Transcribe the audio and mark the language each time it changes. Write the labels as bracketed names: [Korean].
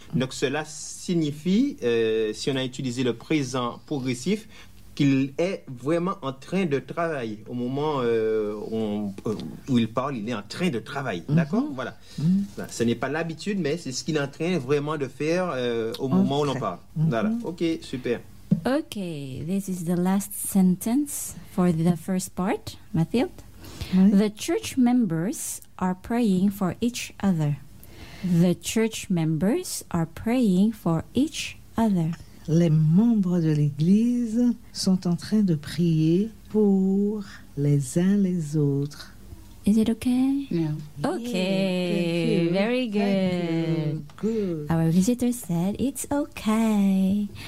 [French] Donc, cela signifie, si on a utilisé le présent progressif, qu'il est vraiment en train de travailler. Au moment où il parle, il est en train de travailler. Mm-hmm. D'accord? Voilà. Mm-hmm. Là, ce n'est pas l'habitude, mais c'est ce qu'il est en train vraiment de faire au moment où l'on parle. Mm-hmm. Voilà. OK, super. [English] OK, this is the last sentence for the first part, Mathilde. Mm-hmm. The church members are praying for each other. The church members are praying for each other. [French] Les membres de l'église sont en train de prier pour les uns les autres. [English] Is it okay? Yeah. Okay. Yeah, thank you. Very good. Thank you. Good. Our visitor said it's okay.